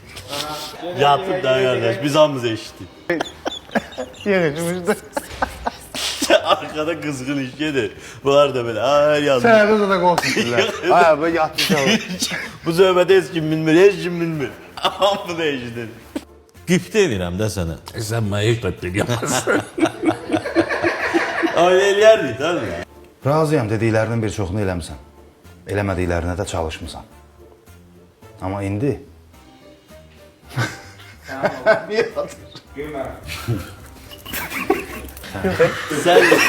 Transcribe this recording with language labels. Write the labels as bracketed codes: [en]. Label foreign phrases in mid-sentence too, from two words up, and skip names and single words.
[az] Yatıb da qardaş, biz hamımız eşitdik. Yığışmışdı. Arkada qızğın iş gedir. Bunlar da belə, ay yandı. Sənədə də qorxurdular. Ay, bu yatmışlar. Bu söhbəti heç kim bilmir, heç kim bilmir. Hamı da eşidir. Qibtə edirəm də sənə. [tr] Sen bana hiç tatlı yapamazsın. [az] Ailə eləyərdik, tabii. Razıyam, dediklərinin bir çoxunu eləmisən. Eləmədiklərinə də çalışmısan. Amma indi... Gülmərəm. Sən